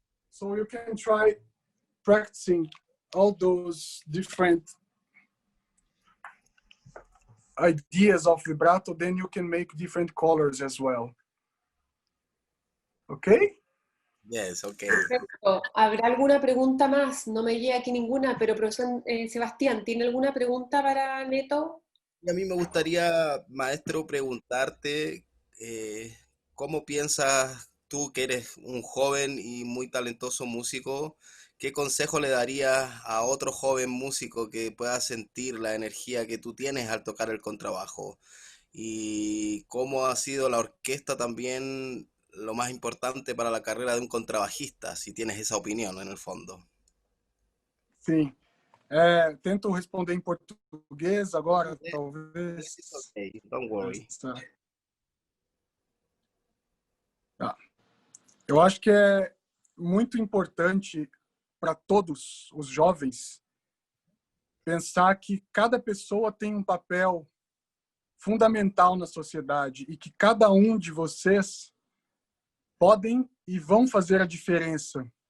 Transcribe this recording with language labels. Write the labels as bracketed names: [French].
[English] So you can try practicing all those different ideas of vibrato, then you can make different colors as well. Okay? Yes, okay. [Spanish] Perfecto. ¿Habrá alguna pregunta más? No me llega aquí ninguna, pero profesor Sebastián, ¿tiene alguna pregunta para Neto? Y a mí me gustaría, maestro, preguntarte cómo piensas tú, que eres un joven y muy talentoso músico, qué consejo le darías a otro joven músico que pueda sentir la energía que tú tienes al tocar el contrabajo? Y cómo ha sido la orquesta también lo más importante para la carrera de un contrabajista, si tienes esa opinión en el fondo. [Portuguese] Sim. Tento responder em português agora, talvez. [English] Okay, don't worry. [Portuguese] Tá. Eu acho que é muito importante para todos os jovens pensar que cada pessoa tem um papel fundamental na sociedade e que cada um de vocês podem e vão fazer a diferença.